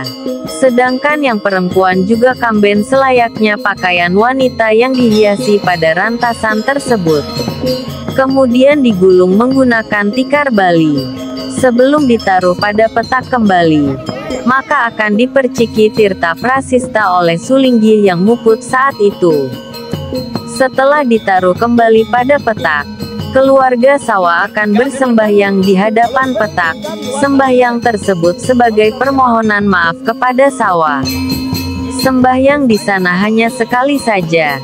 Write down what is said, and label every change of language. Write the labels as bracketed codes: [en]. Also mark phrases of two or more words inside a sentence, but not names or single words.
[id] Sedangkan yang perempuan juga kamben selayaknya pakaian wanita yang dihiasi pada rantasan tersebut. Kemudian digulung menggunakan tikar Bali. Sebelum ditaruh pada petak kembali, maka akan diperciki tirta prasista oleh Sulinggih yang muput saat itu. Setelah ditaruh kembali pada petak, keluarga sawah akan bersembahyang di hadapan petak. Sembahyang tersebut sebagai permohonan maaf kepada sawah. Sembahyang di sana hanya sekali saja.